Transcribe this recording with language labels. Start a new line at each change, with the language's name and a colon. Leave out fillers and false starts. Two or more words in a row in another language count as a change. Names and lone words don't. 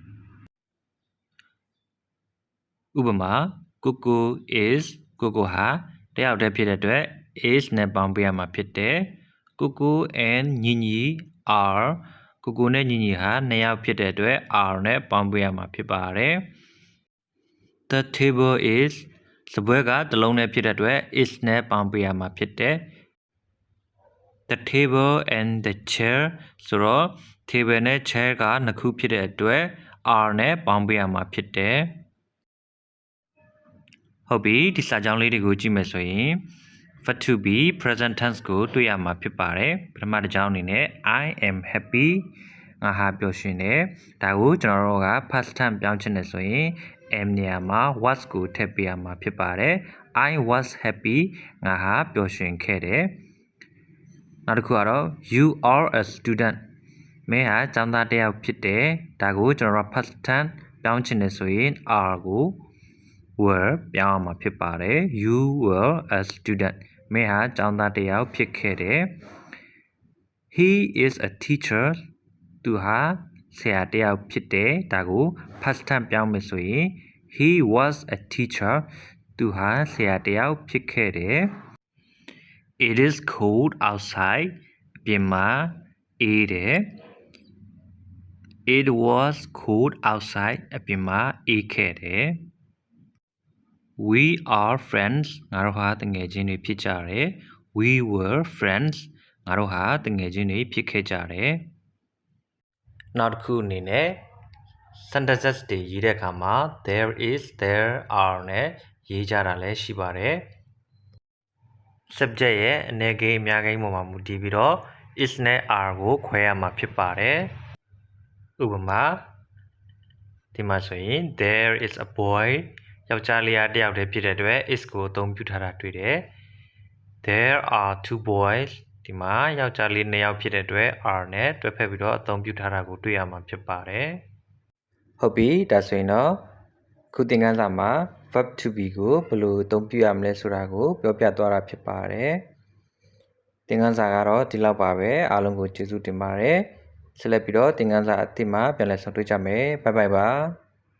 Burmese: ဥပမာကိုကို is ကိုကိုဟာတယောက်တည်းဖြစ်တဲ့အတွက် is နဲ့ပေါင်းပေးရမှာဖြစ်တယ်ကို ကို and ညီညီ are ကိုကိုနဲ့ညီညီဟာနှစ်ယောက်ဖြစ်တဲ့အတွက် are နဲ့ပေါင်းပေးရမှာဖြစ်ပါတယ်
English: the table is
Burmese: စပွဲကတစ်လုံးနဲ့ဖြစ်တဲ့အတွက် is နဲ့ပေါင်းပေးရမှာဖြစ်တယ်
English: the table and the chair
Burmese: ဆိုတော့ table နဲ့ chair ကနှစ်ခုဖြစ်တဲ့အတွက် are နဲ့ပေါင်းပေးရမှာဖြစ်တယ် ဟုတ်ပြီဒီစာကြောင်းလေးတွေကိုကြည့်မယ်ဆိုရင်
English: verb to be present tense
Burmese: ကိုတွေ့ရမှာဖြစ်ပါတယ်ပထမတစ်ကြောင်းအနေနဲ့
English: I am happy
Burmese: ငါဟာပျော်ရွှင်တယ်ဒါကိုကျွန်တော်တို့က
English: past tense
Burmese: ပြောင်းချင်တယ်ဆိုရင် am နေရာမှာ was ကိုထည့်ပေးရမှာဖြစ်ပါတယ်
English: I was happy
Burmese: ငါဟာပျော်ရွှင်ခဲ့တယ်နောက်တစ်ခု ကတော့
English: you are a student
Burmese: မင်းဟာကျောင်းသားတစ်ယောက်ဖြစ်တယ်ဒါကိုကျွန်တော်တို့
English: past tense
Burmese: ပြောင်းချင် တယ်ဆိုရင် are ကို were ပြောင်းရမှာဖြစ်ပါတယ်
English: you were a student
Burmese: မင်းဟာကျောင်းသားတစ်ယောက်ဖြစ်ခဲ့တယ်
English: he is a teacher
Burmese: သူဟာဆရာတစ်ယောက်ဖြစ်တယ်ဒါကို
English: past tense
Burmese: ပြောင်းမယ်ဆိုရင်
English: he was a teacher
Burmese: သူဟာဆရာတစ်ယောက်ဖြစ်ခဲ့တယ်
English: it is cold outside
Burmese: အပြင်မှာအေးတယ်
English: it was cold outside
Burmese: အပြင်မှာအေးခဲ့တယ်
English: we are friends
Burmese: ငါတို့ဟာတငယ်ချင်းတွေဖြစ်ကြတယ်
English: we were friends
Burmese: ငါတို့ဟာတငယ်ချင်းတွေဖြစ်ခဲ့ကြတယ်နောက်တစ်ခုအနေနဲ့ sentences တွေရေးတဲ့အခါမှာ
English: there is there are
Burmese: နဲ့ရေးကြတာလည်းရှိပါတယ် subject ရဲ့အနည်းကိန်းအများကိန်းပေါ်မှာမူတည်ပြီးတော့ is နဲ့ are ကိုခွဲရမှာဖြစ်ပါတယ်ဥပမာဒီမှာဆိုရင်
English: there is a boy
Burmese: ယောက်ျားလေးတစ်ယောက်တည်းဖြစ်တဲ့အတွက် is ကိုအသုံးပြုထားတာတွေ့တယ်
English: there are two boys
Burmese: ဒီမှာယောက်ျားလေးနှစ်ယောက်ဖြစ်တဲ့အတွက် are နဲ့တွဲဖက်ပြီးတော့အသုံးပြုထားတာကိုတွေ့ရမှာဖြစ်ပါတယ်ဟုတ်ပြီဒါဆိုရင်တော့ခုသင်ခန်းစာမှာ
English: verb to be
Burmese: ကိုဘယ်လိုအသုံးပြုရမလဲဆိုတာကိုပြောပြသွားတာဖြစ်ပါတယ်သင်ခန်းစာကတော့ဒီလောက်ပါပဲအားလုံးကိုကျေးဇူးတင်ပါတယ်ဆက်လက်ပြီးတော့သင်ခန်းစာအသစ်မှာပြန်လည်ဆုံတွေ့ကြမယ်ဘိုင်ဘိုင်ပါ